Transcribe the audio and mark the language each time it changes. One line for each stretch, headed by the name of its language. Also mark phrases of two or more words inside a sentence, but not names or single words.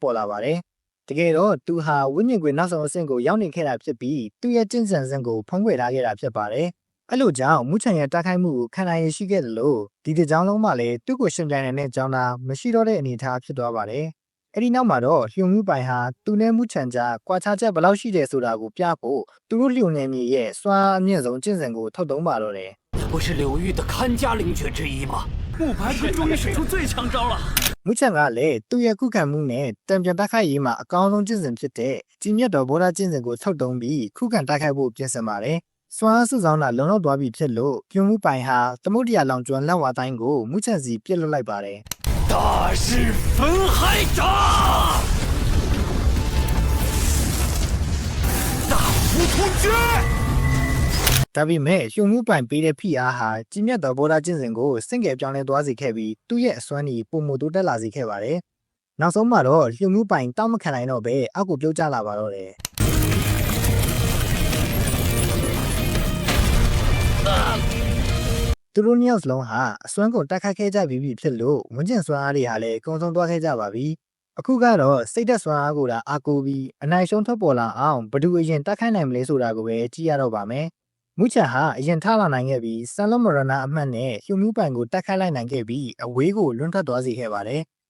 Burmese: ပေါ်လာပါတယ်တကယ်တော့သူဟာဝိညာဉ်ကွေနောက်ဆုံးအဆင့်ကိုရောက်နေခဲ့တာဖြစ်ပြီးသူ့ရဲ့ကျင့်စဉ်စဉ်ကိုဖုံးကွယ်ထားခဲ့တာဖြစ်ပါတယ်အဲ့လိုကြောင့်မူချန်ရဲ့တိုက်ခိုက်မှုကိုခံနိုင်ရရှိခဲ့တယ်လို့ဒီတစ်ကြောင်းလုံးမှလည်းသူ့ကိုရှင်ပြိုင်နေတဲ့ကြောင်းသားမရှိတော့တဲ့အနေအထားဖြစ်သွားပါတယ်အဲ့ဒီနောက်မှာတော့ဟျုံမှုပိုင်ဟာသူနဲ့မူချန်ကြားကွာခြားချက်ဘယ်လောက်ရှိတယ်ဆိုတာကိုပြဖို့သူတို့လျုံနေမြေရဲ့စွမ်းအမြင့်ဆုံးကျင့်စဉ်ကိုထုတ်သုံးပါတော့တယ်
Chinese: 不是柳玉的看家灵雀之一吗？木牌可终于使出最强招了。
Burmese: မူချန်ကလည်းသူ့ရဲ့ခုခံမှုနဲ့တံပြန်တိုက်ခိုက်ရေးမှာအကောင်းဆုံးကျင့်စဉ်ဖြစ်တဲ့ကြီးမြတ်တော်ဗောဓကျင့်စဉ်ကိုထုတ်သုံးပြီးခုခံတိုက်ခိုက်ဖို့ပြင်ဆင်ပါတယ်စွမ်းစုဆောင်တာလုံလောက်သွားပြီဖြစ်လို့ပြုံမှုပိုင်ဟာသမုဒ္ဒရာလောင်ကျွမ်းလက်ဝါတိုင်းကိုမူချန်စီပြစ်လွတ်လိုက်ပါတယ်
Chinese: 大势分海掌，大无突厥。
Burmese: ဒါပေမဲ့ဟျုံမှုပိုင်ပေးတဲ့ဖိအားဟာကြီးမြတ်တော်ဗောဓကျင့်စဉ်ကိုစင့်ကဲပြောင်းလဲသွားစေခဲ့ပြီးသူ့ရဲ့အစွမ်းကြီးပုံမတိုးတက်လာစေခဲ့ပါတယ်နောက်ဆုံးမှာတော့ဟျုံမှုပိုင်တောက်မခံနိုင်တော့ပဲအောက်ကိုပြုတ်ကျလာပါတော့တယ် သူတို့နှစ်ယောက်စလုံးဟာအစွမ်းကုန်တိုက်ခိုက်ခဲ့ကြပြီးဖြစ်လို့ဝန်းကျင်စွမ်းအားတွေဟာလည်းကုံဆုံးသွားခဲ့ကြပါပြီအခုကတော့စိတ်သက်စွမ်းအားကိုသာအားကိုးပြီးအနိုင်ရှုံးထွက်ပေါ်လာအောင်ဘယ်သူအရင်တိုက်ခိုက်နိုင်မလဲဆိုတာကိုပဲကြည့်ရတော့ပါမယ်မူချန်ဟာအရင်ထားလာနိုင်ခဲ့ပြီးဆန်လော့မရနာအမှတ်နဲ့ဟျုံမှုပိုင်ကိုတိုက်ခိုက်လိုက်နိုင်ခဲ့ပြီးအဝေးကိုလွန်းထွက်သွားစေခဲ့ပါတယ်